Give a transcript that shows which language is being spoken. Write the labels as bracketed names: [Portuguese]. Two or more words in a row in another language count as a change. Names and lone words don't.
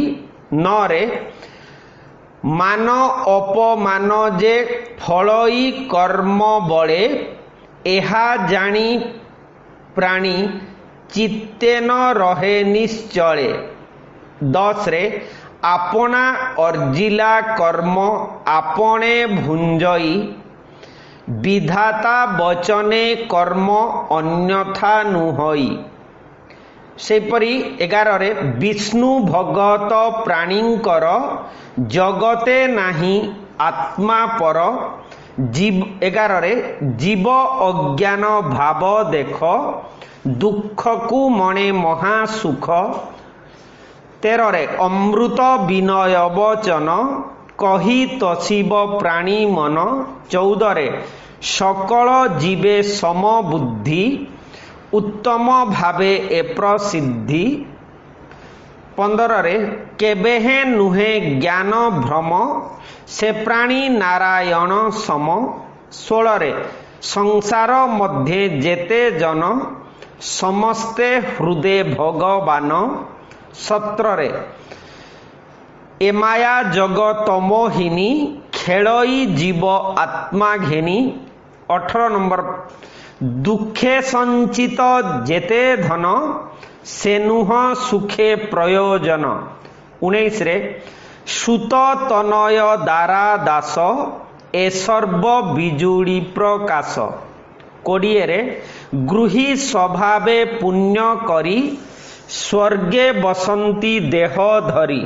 [Odia] 9 ରେ ମାନ ଅପମାନ ଯେ ଫଳଇ କର୍ମ ବଳେ, ଏହା ଜାଣି ପ୍ରାଣୀ ଚିତ୍ତେ ନ ରହେ ନିଶ୍ଚଳେ। 10 ରେ ଆପଣା ଅର୍ଜିଲା କର୍ମ ଆପଣେ ଭୁଞ୍ଜଇ, ବିଧାତା ବଚନେ କର୍ମ ଅନ୍ୟଥା ନୁହଇ। ସେପରି 11 ରେ ବିଷ୍ଣୁ ଭଗତ ପ୍ରାଣୀଙ୍କର, ଜଗତେ ନାହିଁ ଆତ୍ମା ପର। 11 ରେ ଜୀବ ଅଜ୍ଞାନ ଭାବ ଦେଖ, ଦୁଖ କୁ ମଣେ ମହାସୁଖ। 13 ରେ ଅମୃତ ବିନୟ ବଚନ, କହି ତୋଷିବ ପ୍ରାଣୀ ମନ। 14 ରେ ସକଳ ଜୀବେ ସମ ବୁଦ୍ଧି, ଉତ୍ତମ ଭାବେ ଏ ପ୍ରସିଦ୍ଧି। 15 ରେ କେବେ ହେ ନୁହେ ଜ୍ଞାନ ଭ୍ରମ, ସେ ପ୍ରାଣୀ ନାରାୟଣ ସମ। 16 ରେ ସଂସାର ମଧ୍ୟେ ଯେତେ ଜନ, ସମସ୍ତେ ହୃଦୟ ଭଗବାନ। 17 ରେ ଏ ମାୟା ଜଗତ ମୋହିନୀ, ଖେଳଇ ଜୀବ ଆତ୍ମା ଘେନି। 18 ନମ୍ବର ଦୁଖେ ସଞ୍ଚିତ ଯେତେ ଧନ ସେ ନୁହ ସୁଖେ ପ୍ରୟୋଜନ। 19 ରେ ସୁତ ତନୟ ଦାରା ଦାସ ଏ ସର୍ବ ବିଜୁଳି ପ୍ରକାଶ। 20 ରେ ଗୃହୀ ସ୍ୱଭାବେ ପୁଣ୍ୟ କରି ସ୍ୱର୍ଗେ ବସନ୍ତି ଦେହ ଧରି।